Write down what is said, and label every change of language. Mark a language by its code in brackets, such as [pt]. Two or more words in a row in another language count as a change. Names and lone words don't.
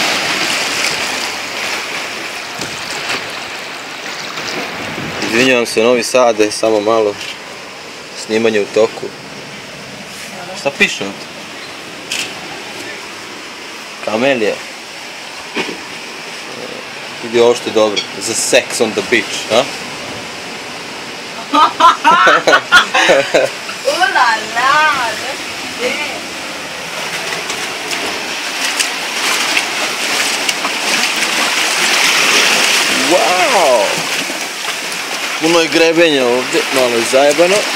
[bs] Izvinjavam se, Novi Sad je samo malo snimanje u toku. Šta piše ovdje? Kamelija. Vidi ovo što je dobro. Za [en] sex on the beach, [bs] ha? [en] Ula la, that's it. Wow! [bs] Puno je grebenja ovdje, malo je zajebano.